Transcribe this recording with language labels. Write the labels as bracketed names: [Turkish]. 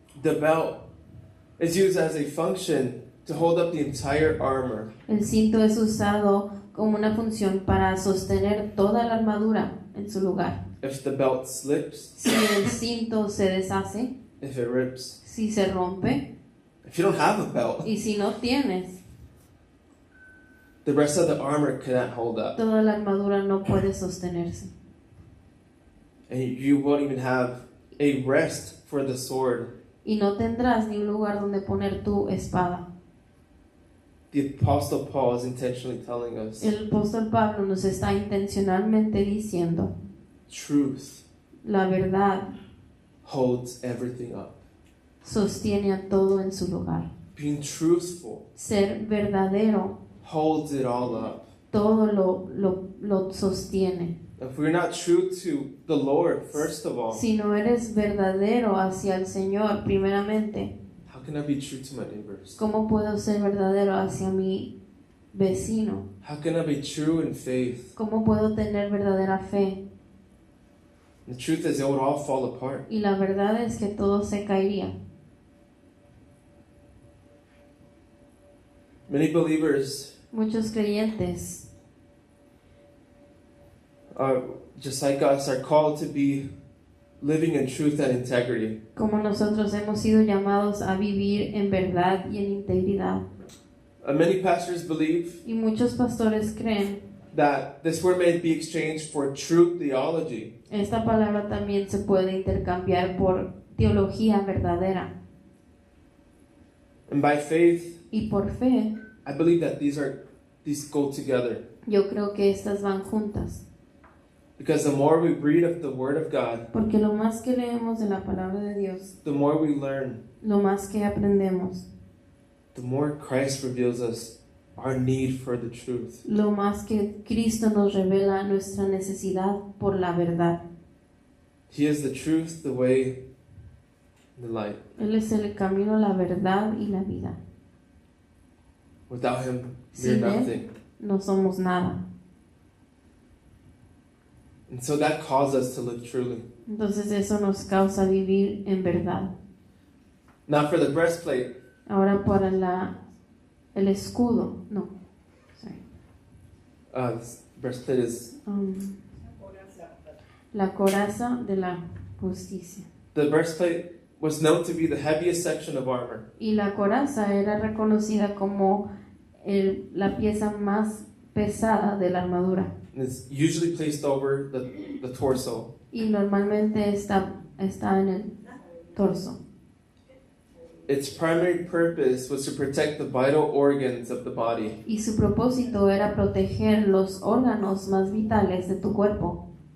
[English] The belt is used as a function to hold up the entire armor. [Spanish] El cinto es usado como una función para sostener toda la armadura en su lugar. [English] If the belt slips, [Spanish] Si el cinto se deshace, [English] if it rips, [Spanish] si se rompe [English] if you don't have a belt, [Spanish] y si no tienes, [English] the rest of the armor cannot hold up. [Spanish] toda la armadura no puede sostenerse. [English] And you won't even have a rest for the sword. [Spanish] Y no tendrás ni un lugar donde poner tu espada. [English] The Apostle Paul is intentionally telling us [Spanish] El apóstol Pablo nos está intencionalmente diciendo, [English] truth [Spanish] la verdad [English] holds everything up. [Spanish] sostiene a todo en su lugar. [English] Being truthful [Spanish] Ser verdadero, [English] holds it all up. [Spanish] todo lo sostiene. [English] If we're not true to the Lord, first of all, [Spanish] Si no eres verdadero hacia el Señor, primeramente, [English] how can I be true to my neighbors? [Spanish] ¿cómo puedo ser verdadero hacia mi vecino? [English] How can I be true in faith? [Spanish] ¿Cómo puedo tener verdadera fe? [English] The truth is, it would all fall apart. [Spanish] Y la verdad es que todo se caería. [English] Many believers, [Spanish] Muchos creyentes, [English] just like us, are called to be living in truth and integrity. [Spanish] como nosotros, hemos sido llamados a vivir en verdad y en integridad. [English] Many pastors believe [Spanish] Y muchos pastores creen, [English] that this word may be exchanged for true theology. [Spanish] esta palabra también se puede intercambiar por teología verdadera. [English] And by faith, [Spanish] Y por fe, [English] I believe that these go together. [Spanish] yo creo que estas van juntas. [English] Because the more we read of the Word of God, [Spanish] Porque lo más que leemos de la palabra de Dios, [English] the more we learn, [Spanish] lo más que aprendemos, [English] the more Christ reveals us our need for the truth. [Spanish] lo más que Cristo nos revela nuestra necesidad por la verdad. [English] He is the truth, the way, and the light. [Spanish] Él es el camino, la verdad y la vida. [English] Without Him, we're [Spanish] Sin Él [English] nothing. [Spanish] no somos nada. [English] And so that calls us to live truly. [Spanish] Entonces eso nos causa vivir en verdad. [English] Now for the breastplate, [Spanish] Ahora para el escudo, no, sorry. [English] this breastplate is [Spanish] La coraza de la justicia. [English] the breastplate was known to be the heaviest section of armor. [Spanish] Y la coraza era reconocida como la pieza más pesada de la armadura. [English] And it's usually placed over the torso. [Spanish] Y normalmente está en el torso. [English] Its primary purpose was to protect the vital organs of the body. [Spanish] Y su propósito era proteger los órganos más vitales de tu cuerpo.